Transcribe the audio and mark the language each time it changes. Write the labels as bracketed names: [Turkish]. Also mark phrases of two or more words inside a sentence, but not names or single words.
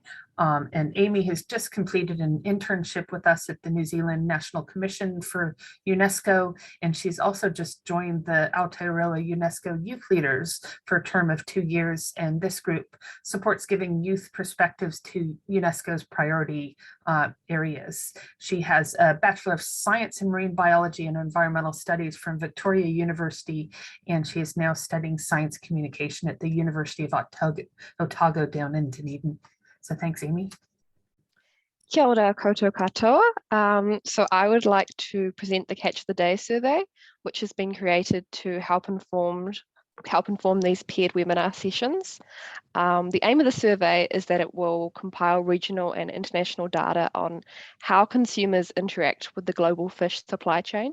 [English] And Amy has just completed an internship with us at the New Zealand National Commission for UNESCO, and she's also just joined the Aotearoa UNESCO Youth Leaders for a term of 2 years, and this group supports giving youth perspectives to UNESCO's priority areas. She has a Bachelor of Science in Marine Biology and Environmental Studies from Victoria University, and she is now studying science communication at the University of Otago down in Dunedin. So thanks, Amy. [Māori] Kia ora koutou katoa. [English] So I would like to present the Catch of the Day survey, which has been created to help inform these paired webinar sessions. The aim of the survey is that it will compile regional and international data on how consumers interact with the global fish supply chain.